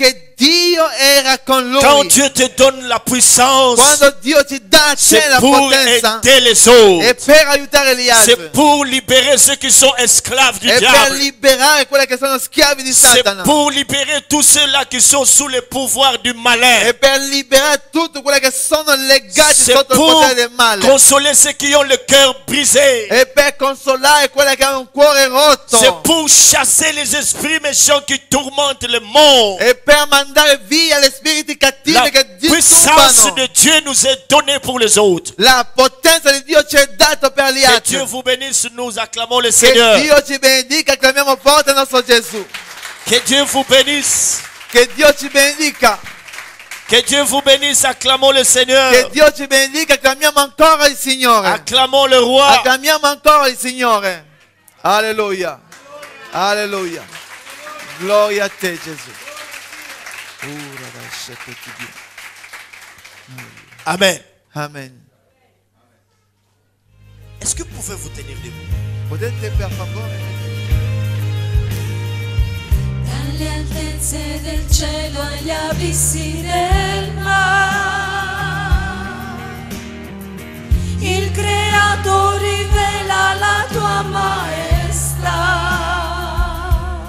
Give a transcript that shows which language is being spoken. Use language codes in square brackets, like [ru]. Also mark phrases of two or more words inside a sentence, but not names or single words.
[it] Perché Dio era con lui. [fr] Quand Dieu te donne la puissance, [it] Quando Dio ti dà a te [fr] c'est la pour [it] potenza, [fr] aider les [it] è [fr] autres. [it] per aiutare gli altri. [fr] C'est pour libérer ceux qui sont esclaves du [it] È per [fr] diable. [it] liberare quelli che sono schiavi di [fr] C'est [it] Satana. [fr] pour libérer tous ceux-là qui sont sous le pouvoir du malin. [it] È per liberare tutti quelli che sono legati [fr] C'est [it] sotto il [fr] pour [it] potere del male. [fr] consoler ceux qui ont le cœur brisé. [it] È per consolare quelli che hanno un cuore rotto. [fr] C'est pour chasser les esprits méchants qui tourmentent le monde. [it] È per mandare via gli spiriti cattivi [fr] La [it] che [fr] puissance [it] disturbano. [fr] de Dieu nous est donnée pour les autres. [it] La potenza di Dio ci è data per gli [fr] Que [it] altri. [fr] Dieu vous bénisse, nous acclamons le [it] Che [fr] Seigneur. [it] Dio ci benedica, acclamiamo forte il nostro Gesù. [fr] Que Dieu vous bénisse. [it] Che Dio ci benedica. [fr] Que Dieu vous bénisse, acclamons le [it] Che [fr] Seigneur. [it] Dio ci benedica, acclamiamo ancora il Signore. [fr] Acclamons le roi. [it] Acclamiamo ancora il Signore. Alleluia. Alleluia. Gloria a te, Gesù. Amen. Amen. [fr] Est-ce que vous pouvez vous tenir debout? [it] Potete per favore? Dalle altezze del cielo agli abissi del mare, il Creator rivela la tua maestà.